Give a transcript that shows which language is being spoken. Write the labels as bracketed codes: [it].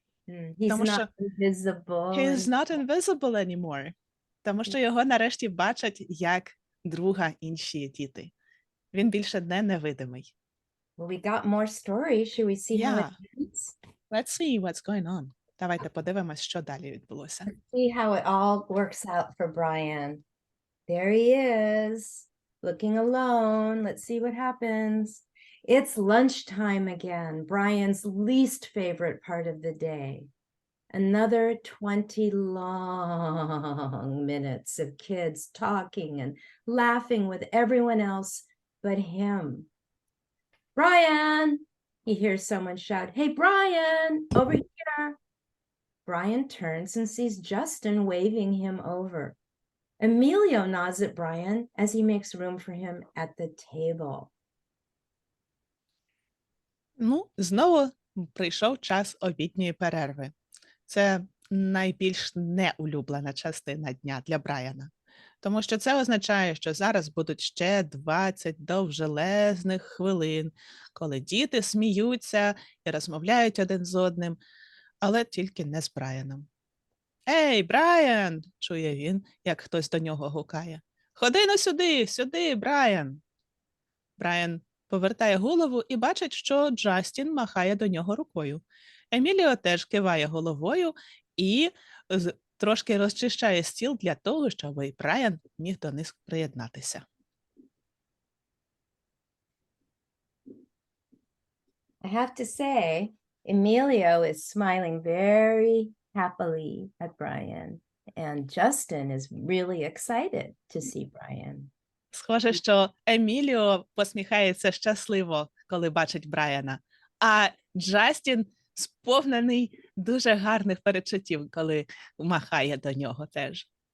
[en] He's [uk] Тому [en] not [uk] що [en] invisible. He is and- not invisible anymore. [uk] Тому що його нарешті бачать як друга інші діти. Він більше не невидимий. [en] Well, we got more stories. Should we see how it Yeah. ends? Let's see what's going on. [uk] Давайте подивимось, що далі відбулося. [en] See how it all works out for Brian. There he is, looking alone. Let's see what happens. It's lunchtime again, Brian's least favorite part of the day. Another 20 long minutes of kids talking and laughing with everyone else but him. Brian, he hears someone shout, "Hey, Brian, over here." Brian turns and sees Justin waving him over. Emilio nods at Brian as he makes room for him at the table. [uk] Ну, знову прийшов час обідньої перерви. Це найбільш неулюблена частина дня для Брайана. Тому що це означає, що зараз будуть ще 20 довжелезних хвилин, коли діти сміються і розмовляють один з одним, але тільки не з Брайаном. «Ей, Брайан!» – чує він, як хтось до нього гукає. «Ходи на сюди, сюди, Брайан!» Брайан повертає голову і бачить, що Джастін махає до нього рукою. Еміліо теж киває головою і трошки розчищає стіл для того, щоб Брайан міг до них приєднатися. [en] I have to say, Emilio is smiling very happily at Brian, and Justin is really excited to see Brian. [uk] Схоже, що Еміліо посміхається щасливо, коли бачить Брайана, а Джастін сповнений дуже гарних перечуттів, коли махає до нього теж.